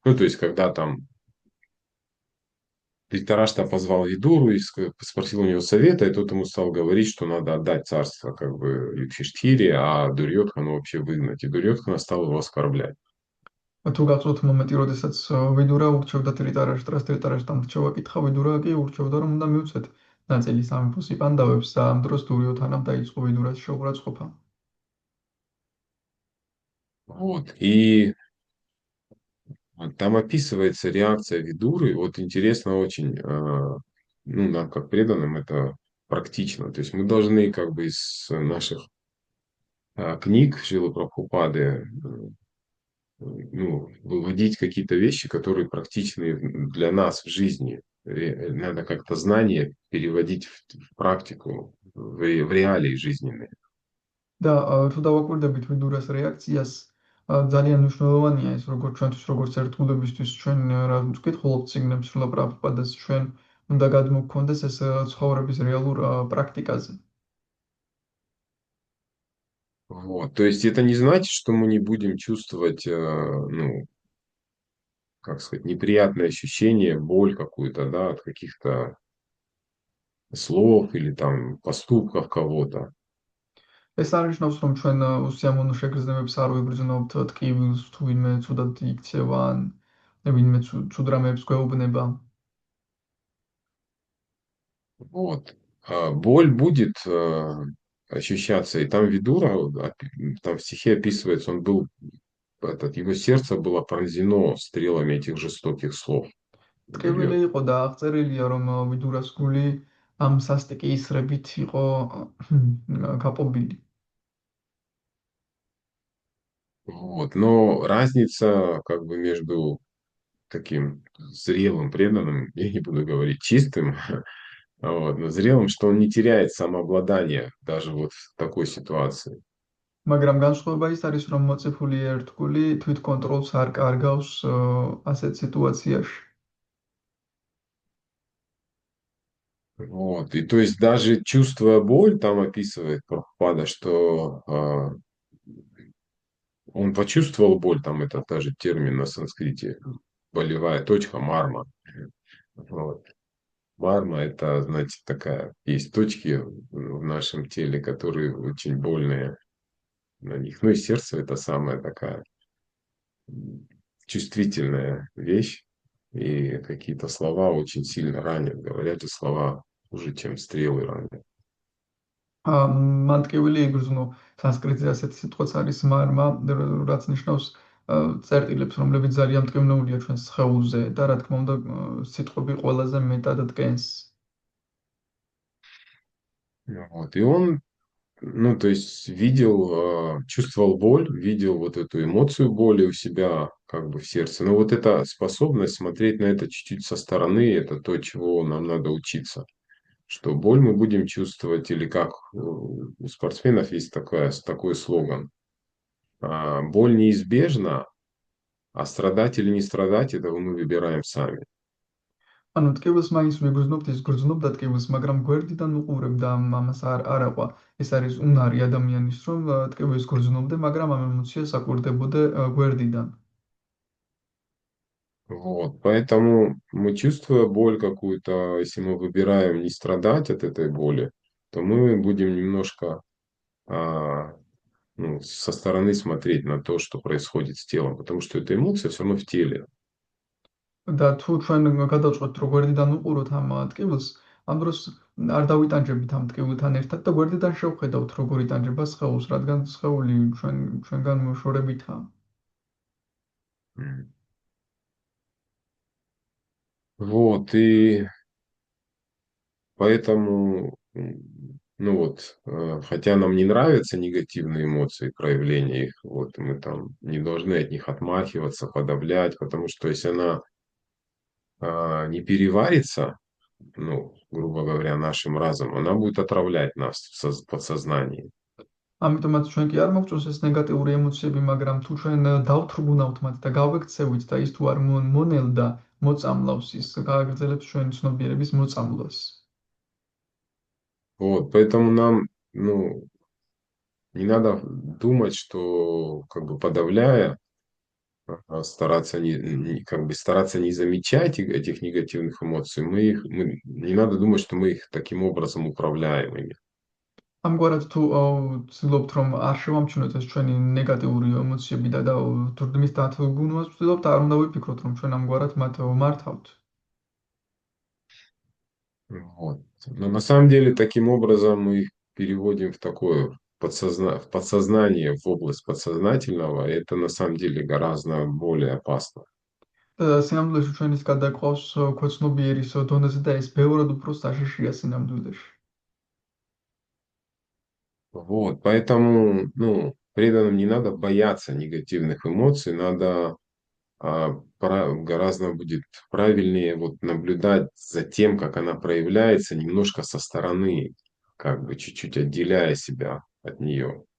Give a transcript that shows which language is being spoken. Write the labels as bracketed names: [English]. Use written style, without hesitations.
[Russian] Ну, то есть, когда там Dhritarashtra позвал Видуру и спросил у него совета, и тот ему стал говорить, что надо отдать царство как бы Юдхиштхире, а Дурьотхану вообще выгнать. И Дурьотхана стал его оскорблять. [Georgian] თუ გახსოვთ მომენტი, როდესაც ვიდურა ურჩევდა ტრიტარაშტრას, ტრიტარაშტრამ რჩევა კითხა, ვიდურა კი ურჩევდა, რომ უნდა მივცეთ ნაწილი სამეფოსი პანდავებს და ამ დროს დურიოთანამ დაიწყო ვიდურას შეურაცხყოფა. [Russian] Вот. И там описывается реакция Видуры. Вот интересно очень, ну, нам как преданным это практично. То есть мы должны как бы из наших книг Шрилы Прабхупады ну, выводить какие-то вещи, которые практичны для нас в жизни. Надо как-то знания переводить в практику, в реалии жизненные. [Georgian] და თუ დავაკვირდებით ვიდურას რეაქციას, ძალიან მნიშვნელოვანია ის, როგორც ჩვენთვის, როგორც ერთგულებისთვის, ჩვენ რა ვკითხულობთ წიგნებს სრულ პრაბჰუპადას, ჩვენ უნდა გადმოგქონდეს ეს ცხოვრების რეალურ პრაქტიკაზე. [Russian] Вот. То есть это не значит, что мы не будем чувствовать, ну, как сказать, неприятные ощущения, боль какую-то, да, от каких-то слов или там поступков кого-то. [Georgian] ეს არნიშნავს, რომ ჩვენ უსიამოვნო შეგრძნებებს არ ვიგრძნობთ, ტკივილს თუ ვინმე ცუდად იქცევა ან ვინმე ცუდ რამეებს გვეუბნება. [Russian] Вот. Боль будет ощущаться. И там Видура, там в стихе описывается, он был, его сердце было пронзено стрелами этих жестоких слов. [Georgian] ტკივილი [Russian] Дурьот. [Georgian] იყო და აღწერილია, რომ ვიდურას გული ამ სასტიკი ისრებით იყო გაპობილი. [Russian] Вот. Но разница как бы между таким зрелым, преданным, я не буду говорить чистым, вот, но зрелым, что он не теряет самообладание даже вот в такой ситуации. [Georgian] მაგრამ განსხვავება ის არის, რომ მოწიფული ერთგული თვითკონტროლს არ კარგავს ასეთ სიტუაციაში. [Russian] Вот. И то есть даже чувствуя боль, там описывает Прабхупада, что он почувствовал боль, там это даже термин на санскрите, болевая точка марма. Вот. Марма это, значит, такая, есть точки в нашем теле, которые очень больные на них. Ну и сердце это самая такая чувствительная вещь. И какие-то слова очень сильно ранят. Говорят же, слова хуже, чем стрелы ранят. [Georgian] მან ტკივილი იგრძნო სანსკრიტზე ასეთი სიტყვაც არის მარმა, რაც ნიშნავს წერტილებს, რომლებიც ძალიან მტკივნეულია ჩვენს სხეულზე და რა თქმა უნდა სიტყვები ყველაზე მეტად დგენს. [Russian] Вот. И он, ну, то есть видел, чувствовал боль, видел вот эту эмоцию боли у себя как бы в сердце. Но вот эта способность смотреть на это чуть-чуть со стороны, это то, чего нам надо учиться. Что боль мы будем чувствовать, или как у спортсменов есть такой слоган. Боль неизбежна, а страдать или не страдать, это мы выбираем сами. [Georgian] ანუ ტკივილს მაინც ვიგრძნობთ, ის გრძნობდა ტკივილს, მაგრამ გვერდიდან უყურებ და ამას არ აყვა. ეს არის უნარი ადამიანის, რომ ტკივილს გრძნობდე, მაგრამ ამ ემოციას აკვირდებოდე გვერდიდან. [Russian] Вот, поэтому мы, чувствуя боль какую-то, если мы выбираем не страдать от этой боли, то мы будем немножко ну, со стороны смотреть на то, что происходит с телом, потому что эта эмоция все равно в теле. [Georgian] და თუ ჩვენ გადავწყვეტთ, რომ გვერდიდან უყუროთ ამ ტკივილს, ამ დროს არ დავიტანჯებით ამ ტკივილთან ერთად და გვერდიდან შევხედავთ, როგორ იტანჯება სხეულს, რადგან სხეული ჩვენგან მოშორებითაა. М. [Russian] Вот, и поэтому Ну вот, хотя нам не нравятся негативные эмоции, проявления их, вот мы там не должны от них отмахиваться, подавлять, потому что если она не переварится, ну, грубо говоря, нашим разумом, она будет отравлять нас в подсознании. [Georgian] ამიტომაც ჩვენ კი არ მოგწონს ეს ნეგატიური ემოციები, მაგრამ თუ ჩვენ დავთრგუნავთ მათ და გავექცევით და ის თუ არ მონელდა მოწამლავს, ის გააგრძელებს ჩვენ ცნობიერების მოწამვლას. [Russian] Вот, поэтому нам, ну, не надо думать, что как бы подавляя, стараться как бы стараться не замечать этих негативных эмоций, не надо думать, что мы их таким образом управляем ими. [Georgian] ამგვარად თუ ვცდილობთ რომ არ შევამჩნიოთ ეს ჩვენი ნეგატიური ემოციები და თურმის დათრგუნვას ვცდილობთ, არ უნდა ვიფიქროთ რომ ჩვენ ამგვარად მათ ვმართავთ. [Russian] Вот. Но на самом деле таким образом мы их переводим в такое в подсознание, в область подсознательного, и это на самом деле гораздо более опасно. [Georgian] სინამდვილეში ჩვენ ის გადაყავს ქვეცნობიერის დონეზე და ეს ბევრად უფრო საშიშია სინამდვილეში. [Russian] Вот, поэтому, ну, преданным не надо бояться негативных эмоций, надо гораздо будет правильнее вот наблюдать за тем, как она проявляется немножко со стороны, как бы чуть-чуть отделяя себя от нее.